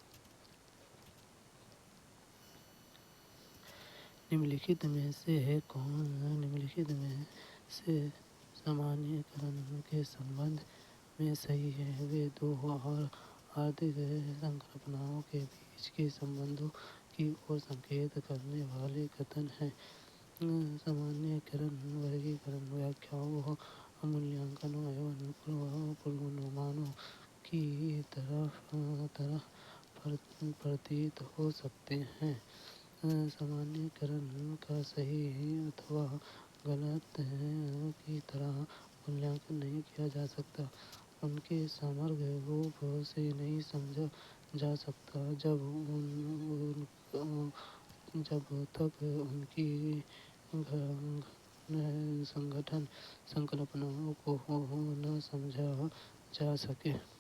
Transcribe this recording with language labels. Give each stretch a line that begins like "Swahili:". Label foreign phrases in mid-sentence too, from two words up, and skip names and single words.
Hindi: निम्नलिखित में से सामान्य करण के संबंध में सही हैं. वह दो आर्थिक संकल्पनाओं के बीच के संबंधों की ओर संकेत करने वाले कथन हैं. सामान्य करण वर्गीकरण व्याख्याओं मूल्यांकनों एवं पूर्वानुमानों की तरह प्रतीत हो सकते हैं. सामान्य करण का सही अथवा गलत की तरह मूल्यांकन नहीं किया जा सकता, उन के समग्र रूप से नहीं समझा जा सकता जब तक उन की गहन संकल्पनाओं को न समझा जा सके.